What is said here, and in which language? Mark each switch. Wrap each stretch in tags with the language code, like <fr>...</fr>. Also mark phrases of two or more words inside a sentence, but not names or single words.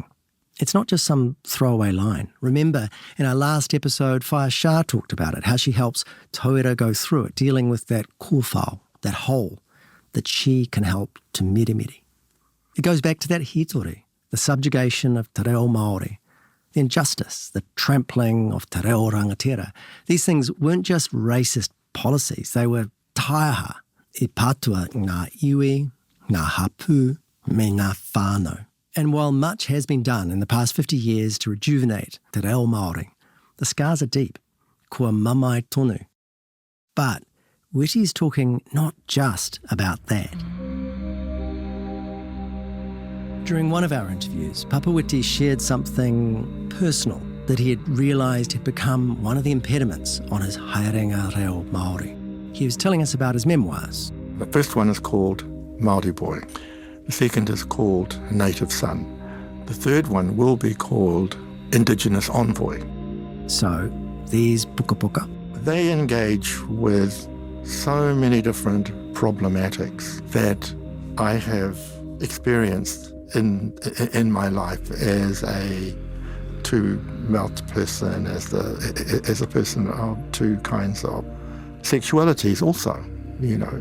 <en>It's not just some throwaway line. Remember, in our last episode, Whaia Shah talked about it, how she helps tauira go through it, dealing with that kōwhao, that hole that she can help to mirimiri. It goes back to that hītori, the subjugation of</en> <mi>te reo Māori,</mi> <en>the injustice, the trampling of</en> <mi>te reo rangatira.</mi> <en>These things weren't just racist policies, they were</en> <mi>taiaha, I pātua ngā iwi, ngā hapū, me ngā whānau.</mi> <en>And while much has been done in the past 50 years to rejuvenate</en> <mi>te reo Māori,</mi> <en>the scars are deep,</en> <mi>kua mamai tonu.</mi> <en>But Witi's talking not just about that. During one of our interviews, Papa Witi shared something personal that he had realised had become one of the impediments on his</en> <mi>haerenga reo Māori.</mi> <en>He was telling us about his memoirs. The first one is called Māori Boy. The second is called Native Son. The third one will be called Indigenous Envoy. So, these</en> <mi>puka puka.</mi> <en>They engage with so many different problematics that I have experienced in my life as a two-melt person, as a person of two kinds of sexualities also, you know.</en>